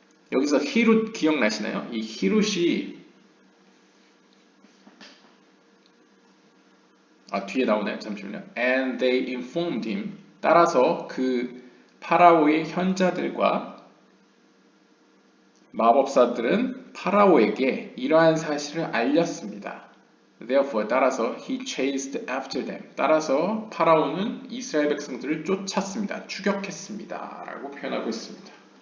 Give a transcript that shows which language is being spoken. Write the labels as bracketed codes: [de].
[ko] 여기서 히룻 기억나시나요? 이 히룻이 뒤에 나오네요. 잠시만요. [en] And they informed him. [ko] 따라서 그 파라오의 현자들과 마법사들은 파라오에게 이러한 사실을 알렸습니다. [en] Therefore, [ko] 따라서 [en] he chased after them. [ko] 따라서 파라오는 이스라엘 백성들을 쫓았습니다. 추격했습니다. 라고 표현하고 있습니다.